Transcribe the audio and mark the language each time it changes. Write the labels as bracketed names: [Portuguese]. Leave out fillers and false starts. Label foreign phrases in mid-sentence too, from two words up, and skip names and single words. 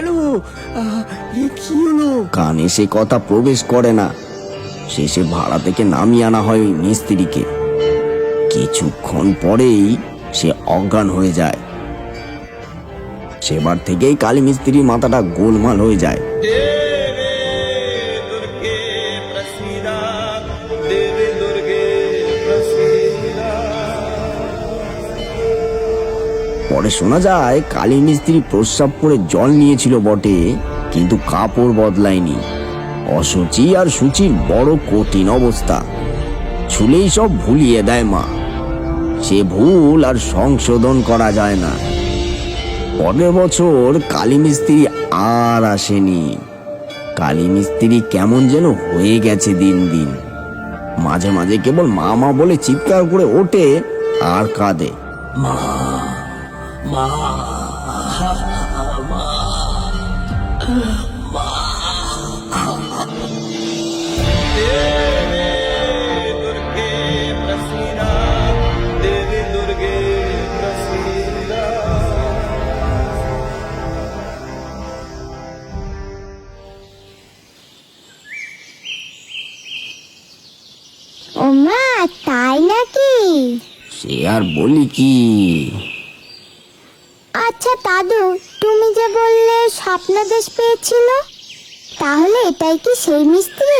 [Bangla] কি হলো? কানে সে কথা প্রবেশ করে না। শেষে ভাড়া থেকে নামিয়ে আনা হয় ওই মিস্ত্রিকে। কিছুক্ষণ পরেই সে অজ্ঞান হয়ে যায়। সেবার থেকেই কালী মিস্ত্রির মাথাটা গোলমাল হয়ে যায়। [Sanskrit] देवे दुर्गे प्रसीदा देवी दुर्गे प्रसीदा। [Bangla] পরে শোনা যায় কালী মিস্ত্রি প্রস্রাব করে জল নিয়েছিল বটে, কিন্তু কাপড় বদলায়নি। অসুচি আর সূচির বড় কঠিন অবস্থা। ছুলেই সব ভুলিয়ে দেয় মা। সে ভুল আর সংশোধন করা যায় না। পরের বছর কালী মিস্ত্রি আর আসেনি। কালী মিস্ত্রি কেমন যেন হয়ে গেছে দিন দিন। মাঝে মাঝে কেবল মা মা বলে চিৎকার করে ওঠে আর কাঁদে। [Sanskrit] देवे दुर्गे प्रसीदा देवी दुर्गे प्रसीदा। [Bangla] ওমা, তাই নাকি? সে আর বলি কি। আচ্ছা দাদু, তুমি যে বললে স্বপ্নদেশ পেয়েছিল, তাহলে এটাই কি সেই মিস্ত্রি?